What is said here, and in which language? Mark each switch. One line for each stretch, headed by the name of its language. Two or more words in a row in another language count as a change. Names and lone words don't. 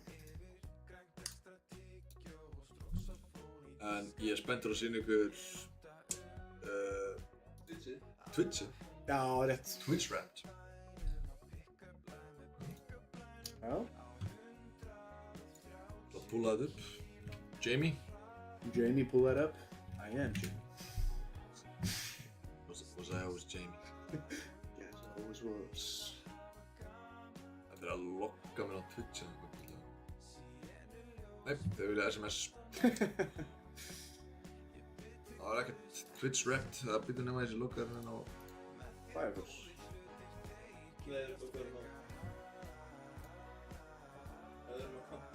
Icelandic: En ég er spenntur að sýna ykkur Twitchið. Já, rétt. Twitch Wrapped. Já. Það púlaði upp. Jamie.
English: Jamie, pull that up. I am Jamie. Was I always Jamie? Yes, I always was.
Icelandic: Það er að lokka mér á Twitch eða eitthvað. Nei, þau vilja SMS. Það var ekkert Twitch Wrapped. Það byrði nema þessi lokkaðurinn á... Firefox. Nei, það er bara hvernig það er maður hvað.